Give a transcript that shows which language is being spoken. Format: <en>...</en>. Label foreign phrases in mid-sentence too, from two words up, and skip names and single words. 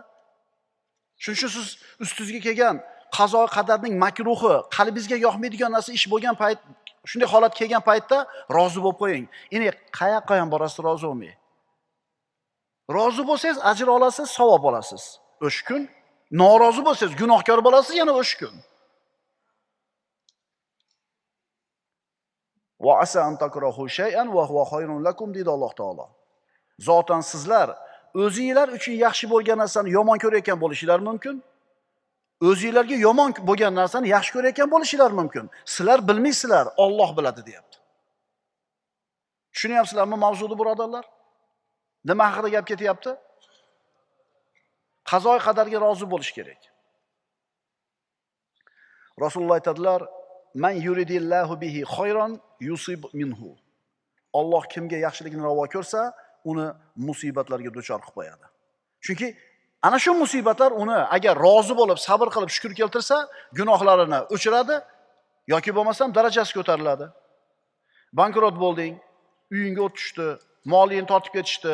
<uz>Shuning uchun siz ustingizga kelgan qazo qadarning makruhi, qalbingizga yoqmaydigan narsa ish bo'lgan payt, shunday holat kelgan paytda rozi bo'lib qo'ying. Endi qayoqqa ham borasiz rozi bo'lmay. Rozi bo'lsangiz ajr olasiz, savob olasiz. O'sha kun norozi bo'lsangiz gunohkor bo'lasiz yana o'sha kun.</uz> <ar>وعسى أن تكرهوا شيئا وهو خير لكم</ar> <uz>deydi Alloh taolo. Zotan sizlar o'zingizlar uchun yaxshi bo'lgan narsani yomon ko'rayotgan bo'lishingiz mumkin. O'zingizlarga yomon bo'lgan narsani yaxshi ko'rayotgan bo'lishingiz mumkin. Sizlar bilmaysizlar, Alloh biladi deyapti. Tushunyapsizlarmi mavzuni, birodarlar? Nima haqida gap ketyapti? Qazoy qadarga rozi bo'lish kerak. Rasululloh aytadilar:</uz> <ar>"من يرد الله به خيرا يصب منه."</ar> <uz>Alloh kimga yaxshilikni ravo ko'rsa, uni musibatlarga duchor qilib qo'yadi. Chunki ana shu musibatlar uni agar rozi bo'lib, sabr qilib, shukr keltirsa, gunohlarini o'chiradi yoki bo'lmasam darajasi ko'tariladi. Bankrot bo'lding, uyingga o't tushdi, molingni tortib ketishdi.</uz>